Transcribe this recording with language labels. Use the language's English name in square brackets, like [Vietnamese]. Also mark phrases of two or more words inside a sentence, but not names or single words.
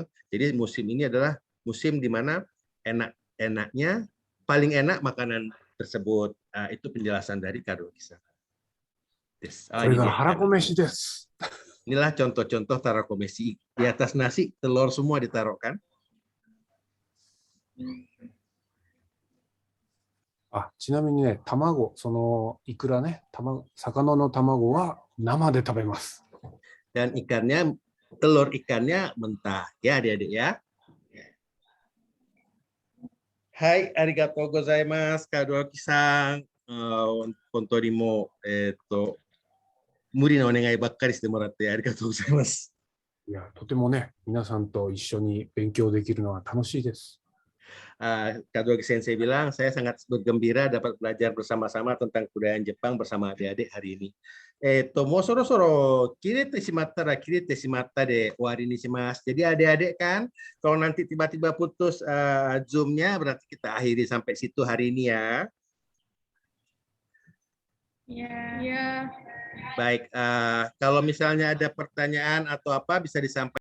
[Indonesian] Jadi musim ini adalah musim di mana enak-enaknya, paling enak makanan tersebut. Itu penjelasan dari Kadoki-san. Inilah contoh-contoh tarakomesi. Di atas nasi telur semua ditaruh kan? [Japanese] ちなみにね、卵、そのイクラね、魚の卵は生で食べます。 [Indonesian] Dan ikannya, telur ikannya mentah, ya adik-adik ya. Hai, [Japanese] ありがとうございます、Kadoki-san. 本当にも, 無理なお願いばっかりしてもらってありがとうございます。いや、とてもね、皆さんと一緒に勉強できるのは楽しいです。 [Indonesian] Kadoki Sensei bilang, saya sangat bergembira dapat belajar bersama-sama tentang kebudayaan Jepang bersama adik-adik hari ini. [Japanese] もうそろそろ切れてしまったら切れてしまったで終わりにします。 [Indonesian] Jadi adik-adik kan, kalau nanti tiba-tiba putus Zoom-nya, berarti kita akhiri sampai situ hari ini ya. Ya. Baik, kalau misalnya ada pertanyaan atau apa bisa disampaikan.